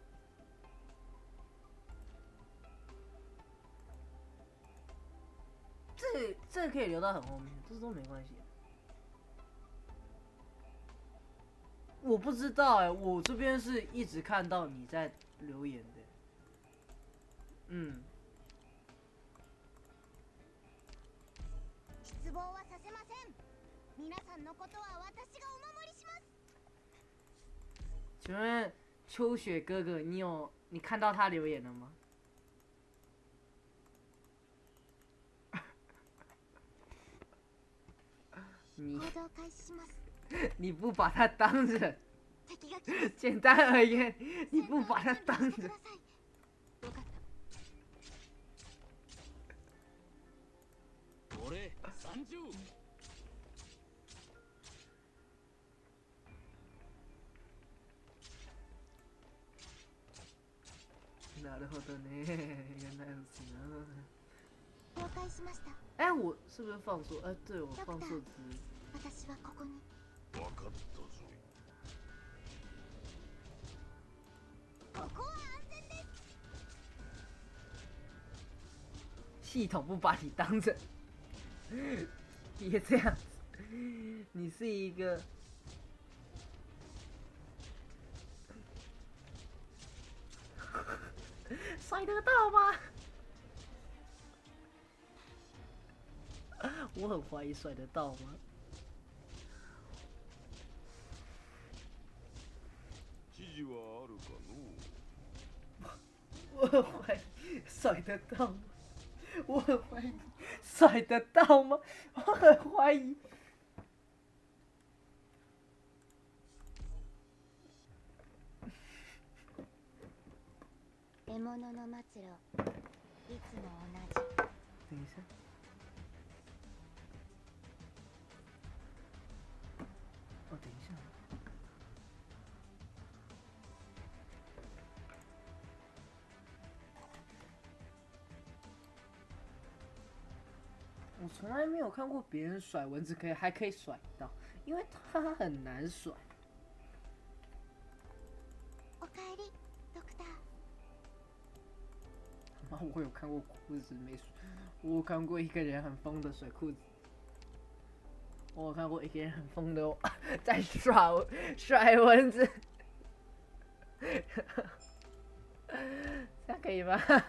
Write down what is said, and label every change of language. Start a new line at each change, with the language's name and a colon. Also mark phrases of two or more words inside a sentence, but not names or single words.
Chinese: 这个可以留到很后面，这都没关系。我不知道哎，我这边是一直看到你在留言的。嗯。
Japanese: 失望はさせません。皆さんのことは私がお守りします。
Chinese: 请问秋雪哥哥，你看到他留言了吗？你不把他当人，简单而言，你不把他当人。
Japanese: 俺30。なるほどね，
Chinese: 原来如此呢。哎，我是不是放错？对，我放错字。
Japanese: 私はここに。分かったぞ。ここは安全です。
Chinese: 系统不把你当人，别这样子。你是一个。甩得到吗？我很怀疑甩得到吗？我很怀疑甩得到吗？我很怀疑甩得到吗？我很怀疑。
Japanese: 獲物の末路、いつも同じ。
Chinese: 等一下。哦，等一下。我从来没有看过别人甩蚊子还可以甩到，因为它很难甩。
Japanese: おかえり、ドクター。
Chinese: 我有看过裤子没甩，我有看过一个人很疯的甩裤子，我有看过一个人很疯的在甩蚊子，这样可以吗？